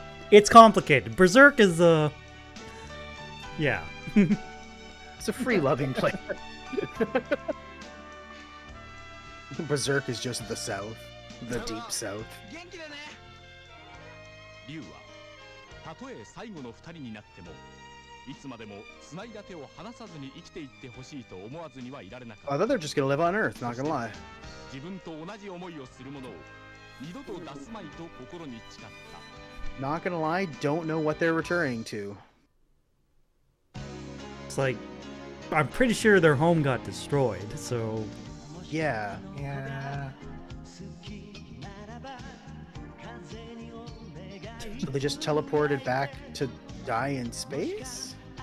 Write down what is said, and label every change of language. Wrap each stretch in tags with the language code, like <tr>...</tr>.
<en>It's complicated. Berserk is yeah. It's a free loving place. Berserk is just the south. The deep south.</en> <ja>竜はたとえ最後の二人になってもいつまでも繋いだ手を離さずに生きていってほしいと思わずにはいられなかった</ja> <en>I thought they're just gonna live on Earth, not gonna lie.</en> <ja>自分と同じ思いをする者を二度と出すまいと心に誓った</ja> <en>Not gonna lie, don't know what they're returning to. It's like, I'm pretty sure their home got destroyed, so Yeah. Yeah. So they just teleported back to die in space?</en>